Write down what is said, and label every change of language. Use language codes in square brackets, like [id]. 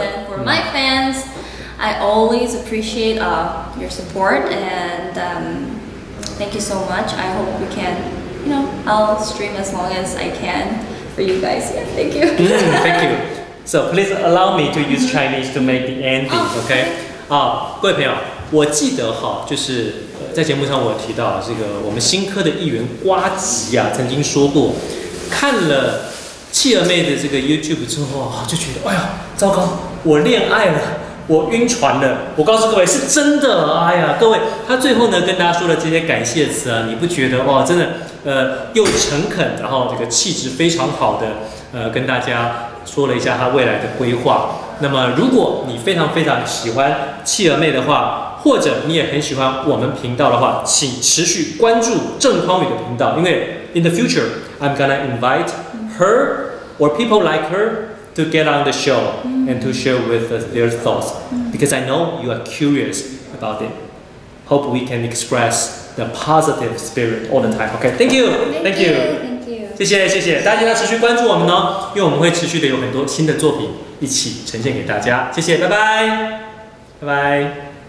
[en] And then for my fans, I always appreciate your support, and thank you so much. I hope we can, I'll stream as long as I can for you guys. Yeah, thank you. Thank you. So please allow me to use Chinese to make the ending, okay? [zh] 各位朋友，我记得就是在节目上我有提到这个我们新科的议员呱吉啊，曾经说过，看了企鹅妹的这个 YouTube 之后就觉得，哎呀，糟糕，我恋爱了。我晕船了，我告诉各位是真的，哎呀，各位，他最后呢跟大家说的这些感谢词啊，你不觉得哇，真的又诚恳，然后这个气质非常好的跟大家说了一下他未来的规划。那么如果你非常非常喜欢企鹅妹的话，或者你也很喜欢我们频道的话，请持续关注郑匡宇的频道，因为 [en] in the future I'm gonna invite her or people like her.To get on the show and to share with us their thoughts, because I know you are curious about it. Hope we can express the positive spirit all the time. Okay, thank you, thank you. [zh] 谢谢，大家要持续关注我们哦，因为我们会持续的有很多新的作品一起呈现给大家。谢谢，拜拜。